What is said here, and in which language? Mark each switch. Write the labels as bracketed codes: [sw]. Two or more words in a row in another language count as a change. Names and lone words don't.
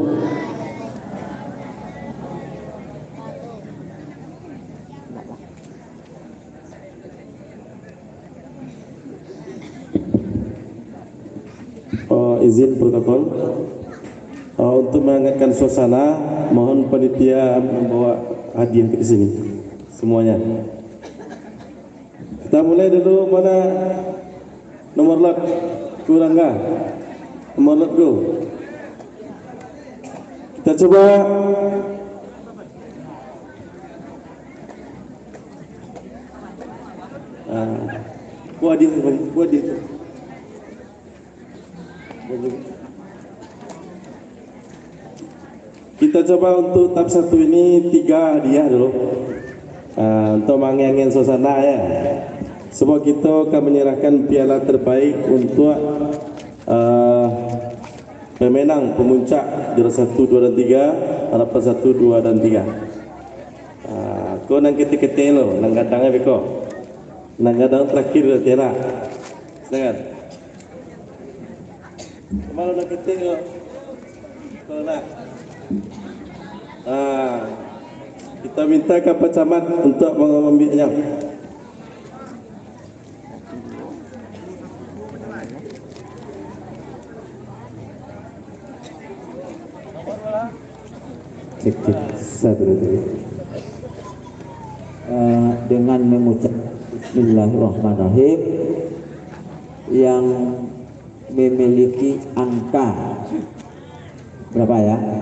[id] Izin protokol untuk menghangatkan suasana, mohon panitia membawa hadiah ke sini semuanya. Kita mulai dulu, mana nomor lot kurang nggak? Nomor lot go. Kita coba buat dia. Kita coba untuk tahap 1 ini 3 hadiah dulu untuk mengangin suasana ya. Sebab kita akan menyerahkan piala terbaik untuk pemenang pemuncak juara 1, 2 dan 3, harapan 1, 2 dan 3. [min] Kau nang ketik-ketik lo, nang gadangnya beko, nang gadang terakhir tiara. Silakan. Kemana nak ketik lo? Kalau nak. [id] Kita minta ke Pak Camat untuk mengambilnya. Dengan mengucap Bismillahirrahmanirrahim yang memiliki angka berapa ya?